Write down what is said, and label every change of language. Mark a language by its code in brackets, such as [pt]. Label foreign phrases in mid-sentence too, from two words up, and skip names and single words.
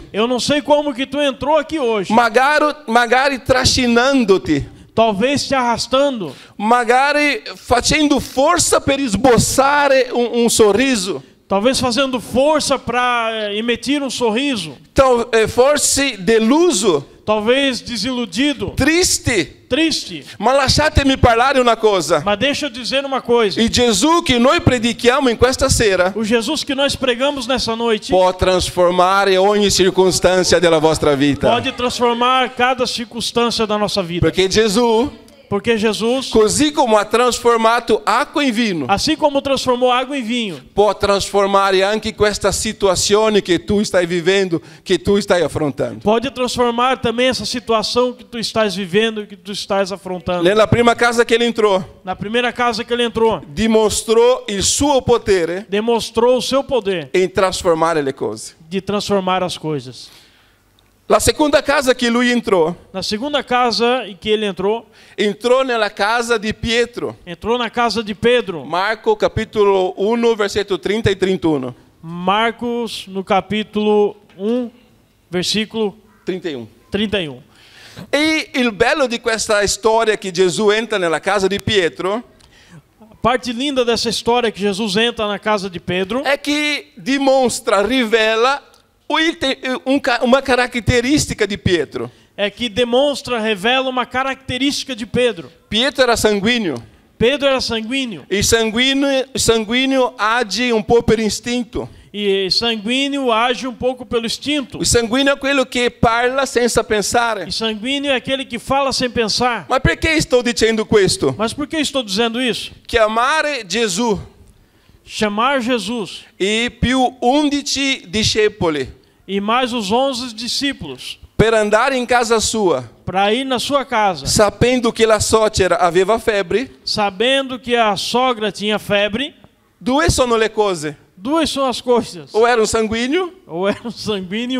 [pt] Eu não sei como que tu entrou aqui hoje. [it] magari trascinandoti, [pt] Talvez te arrastando, [it] magari facendo forza per esboçare un sorriso, [pt] talvez fazendo força para emitir um sorriso, [it] forse deluso, [pt] talvez desiludido, [it] triste. [pt] triste. [it] Ma lasciatemi parlare una cosa. [pt] Mas deixa eu dizer uma coisa. [it] Il Gesù che noi predichiamo in questa sera [pt] O Jesus que nós pregamos nessa noite [it] può trasformare ogni circostanza della vostra vita. [pt] pode transformar cada circunstância da nossa vida. [it] Perché Gesù, [pt] Porque Jesus, [it] così come ha trasformato acqua in vino, [pt] assim como transformou água em vinho, [it] può trasformare anche questa situazione che tu stai vivendo, che tu stai affrontando. [pt] pode transformar também essa situação que tu estás vivendo e que tu estás afrontando. [it] Nella prima casa che ele entrò, [pt] Na primeira casa que ele entrou, [it] dimostrò il suo potere [pt] demonstrou o seu poder [it] in trasformare le cose. [pt] de transformar as coisas. [it] La seconda casa che lui entrò, [pt] Na segunda casa em que ele [it] entrò nella casa di Pietro. [pt] entrou na casa de Pedro. [it] Marco capítulo 1, versetto 30 e 31. [pt] Marcos, no capítulo 1, versículo 31. 31. [it] E il bello di questa storia che Gesù entra nella casa di Pietro [pt] A parte linda dessa história que Jesus entra na casa de Pedro [it] è che dimostra, rivela uma caratteristica di Pietro. [pt] é que demonstra, revela uma característica de Pedro. [it] Pietro era sanguíneo. [pt] Pedro era sanguíneo. [it] E sanguíneo age un po' per istinto. [pt] E sanguíneo age um pouco pelo instinto. O sanguíneo é [it] quello che parla senza pensare. [pt] E sanguíneo é aquele que fala sem pensar. [it] Ma perché sto dicendo questo? [pt] Mas por que estou dizendo isso? [it] Che amare Gesù [pt] Chamar Jesus [it] e più 11 discepoli [pt] e mais os 11 discípulos [it] per andare in casa sua, [pt] para ir na sua casa, [it] sapendo che la suocera aveva febbre, [pt] sabendo que a sogra tinha febre. [it] due sono le cose. [pt] Duas são as coisas. [it] O era un sanguíneo [pt] Ou era um sanguíneo